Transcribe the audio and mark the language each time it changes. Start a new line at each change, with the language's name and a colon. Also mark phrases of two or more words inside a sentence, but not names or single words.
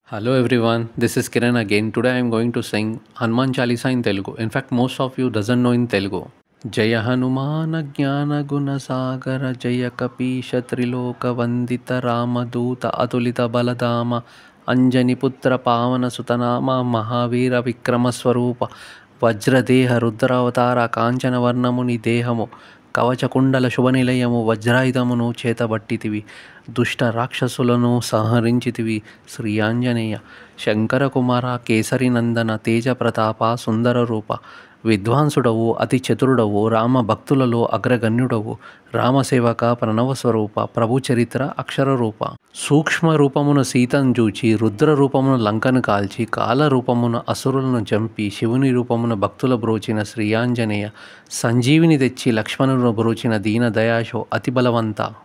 English: Hello everyone, this is Kiran again. Today I am going to sing Hanuman Chalisa in Telugu. In fact, most of you doesn't know in Telugu.
Telugu: జయ హనుమాన జ్ఞాన గుణ సాగర జయ కపీశ త్రిలోక వందిత రామదూత అతులిత బలధామ అంజనీ పుత్ర పవన సుతనామ మహావీర విక్రమ స్వరూప వజ్రదేహ రుద్రావతార కాంచన వర్ణముని దేహము కవచకుండల శుభనిలయము వజ్రాయుధమును చేతబట్టితివి దుష్ట రాక్షసులను సంహరించితివి శ్రీ ఆంజనేయ శంకర కుమార కేసరి నందన తేజ ప్రతాప సుందర రూప విద్వాంసుడవు అతి చతురుడవు రామ భక్తులలో అగ్రగణ్యుడవు రామసేవక ప్రణవ స్వరూప ప్రభు చరిత్ర అక్షర రూప సూక్ష్మ రూపమున సీతను జూచి రుద్ర రూపమున లంకను కాల్చి కాల రూపమున అసురులను చంపి శివుని రూపమున భక్తుల బ్రోచిన శ్రీ ఆంజనేయ సంజీవిని తెచ్చి లక్ష్మణును బ్రోచిన దీన దయాశో అతి బలవంత